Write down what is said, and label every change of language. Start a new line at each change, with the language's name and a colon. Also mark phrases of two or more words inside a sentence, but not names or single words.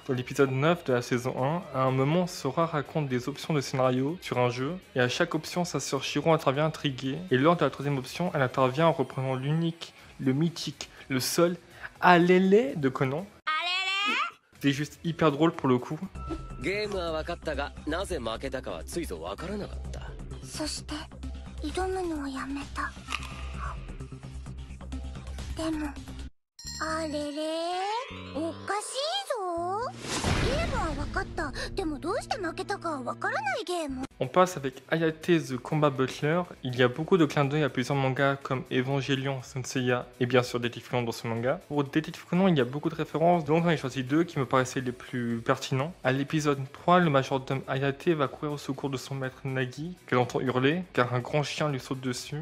French: Dans l'épisode 9 de la saison 1, à un moment, Sora raconte des options de scénario sur un jeu, et à chaque option, sa sœur Shiro intervient intriguée, et lors de la troisième option, elle intervient en reprenant l'unique, le mythique, le seul Alele de Conan. C'était juste hyper drôle pour le coup.
Japanese: そして挑むのをやめた。でもあれれおかしいぞ。ゲームは分かった。でもどうして負けたかは分からないゲーム。
French: On passe avec Hayate the Combat Butler. Il y a beaucoup de clins d'œil à plusieurs mangas comme Evangelion, Senseiya et bien sûr Détective Conan dans ce manga. Pour Détective Conan, il y a beaucoup de références, donc j'en ai choisi deux qui me paraissaient les plus pertinents. À l'épisode 3, le majordome Hayate va courir au secours de son maître Nagi, qu'elle entend hurler car un grand chien lui saute dessus.